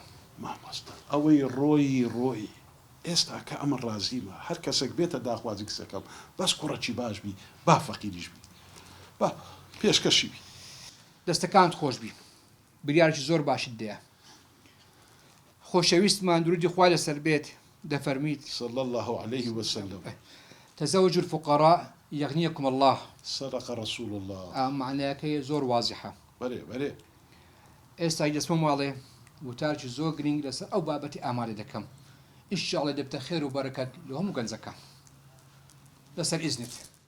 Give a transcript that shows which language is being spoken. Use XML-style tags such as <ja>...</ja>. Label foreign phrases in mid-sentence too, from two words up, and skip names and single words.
<ckb>مامۆستا ئەوەی ڕۆی ئێستا کە ئەمە ڕازیمە هەر کەسێک بێتە داخوازی کسەکەم بەس کوڕەکی باش بی با فەقیریش بی با پێشکەشی بی دەستەکانت خۆش بی بریارێکی زۆر باشت دەیە خۆشەویستمان درودی خوای لەسەر بێت دەفەرمیت</ckb> <ar>صلى الله عليه وسلم تزوج الفقراء يغنيكم الله صدق رسول الله</ar> <ckb>معناکەی زۆر وازحە بەرێ ئێستا دەسمە ماڵێ وتارکی زۆر گرنگ لەسەر ئەو بابەتی ئامادە دەکەم ئینشاءڵڵا دەبتە خێر و بەرەکەت لە هەموو گەنجەکە لەسەر ئیزنت</ckb>